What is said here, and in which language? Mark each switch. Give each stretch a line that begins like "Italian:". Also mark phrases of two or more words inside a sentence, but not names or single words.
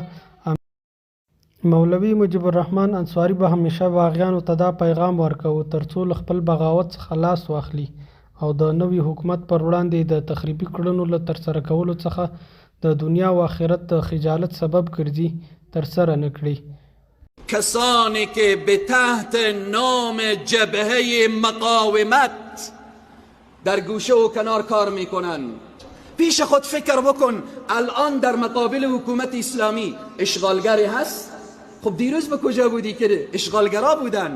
Pashto: مولوي مجیب الرحمن انصاري به همیشه باغیانو ته دا پیغام ورکوه ترڅو له خپل بغاوت څخه لاس واخلي او د نوي حکومت پر وړاندې د تخریبي کړنو له ترسره کولو څخه د دنیا و آخرت د خجالت سبب ګرځي ترسره نه کړي.
Persian: کسانی که به تحت نام جبهه مقاومت در گوشه و کنار کار میکنن پیش خود فکر بکن الان در مقابل حکومت اسلامی اشغالگری هست؟ خب دیروز به کجا بودی که اشغالگرا بودن؟